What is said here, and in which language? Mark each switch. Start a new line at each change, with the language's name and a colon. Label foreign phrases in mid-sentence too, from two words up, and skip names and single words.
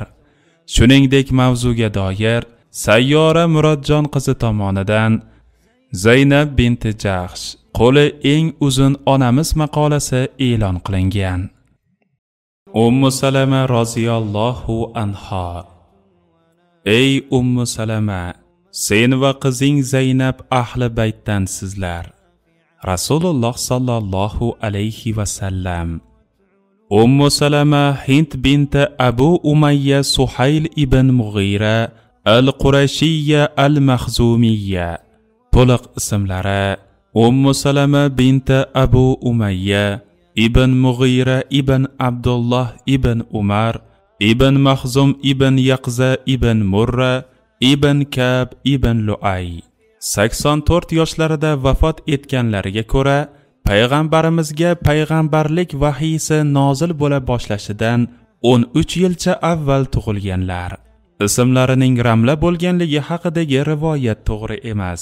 Uzbek: Shuningdek mavzuga doir Sayyora Murodjon qizi tomonidan Zaynab binti Jahsh qo'li eng uzun onamiz maqolasi e'lon qilingan.
Arabic: Ummu Salama رضي الله عنها.
Uzbek: Ey Ummu Salama, sen va qizing Zaynab ahli baytdansizlar.
Arabic: رسول الله صلى الله عليه وسلم.
Uzbek: Ummu Salama Hind binti Abu Umayya Suhayl ibn Mughira al-Qurashiyya al-Makhzumiyya. To'liq ismlari Ummu Salama binti Abu Umayya ibn Mughira ibn Abdullah ibn Umar ibn Mahzum ibn Yaqza ibn Murra ibn Kab ibn Lu'ay. 84 yoshlarida vafot etganlariga ko'ra, payg'ambarimizga payg'ambarlik vahiysi nozil bo'la boshlashidan 13 yilcha avval tug'ilganlar. Ismlarining Ramla bo'lganligi haqidagi rivoyat to'g'ri emas.